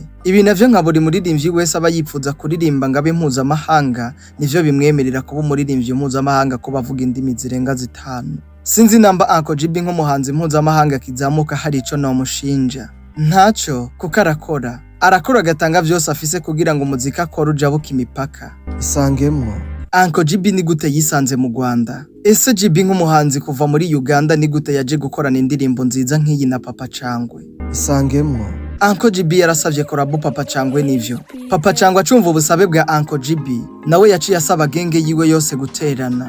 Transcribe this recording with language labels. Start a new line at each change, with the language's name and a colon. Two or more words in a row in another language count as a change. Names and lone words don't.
Rundi: Ibi navyo nka buri muririmbyi wese aba yipfuza kuririmba ngabe mpuzamahanga nivyo bimwemerera kuba umuririmbyi mpuzamahanga ko bavuga indimi zirenga 5. Sinzi namba Uncle GB nk'umuhanzi mpuzamahanga kizamuka hari ico nomushinja. Ntaco kuko arakora agatanga vyose afise kugira ngo umuziki akora ujabuka imipaka. Isangemwo. Uncle GB ni gute yisanze mu Rwanda? Ese GB nk'umuhanzi kuva muri Uganda ni gute yaje gukorana indirimbo nziza nk'iyi na Papa Cyangwe? Isangemwo. Uncle GB yarasavye korabo Papa Cyangwe nivyo. Papa Cyangwe acumva ubusabe bwa Uncle GB, nawe yaciye asaba genge yiwe yose guterana.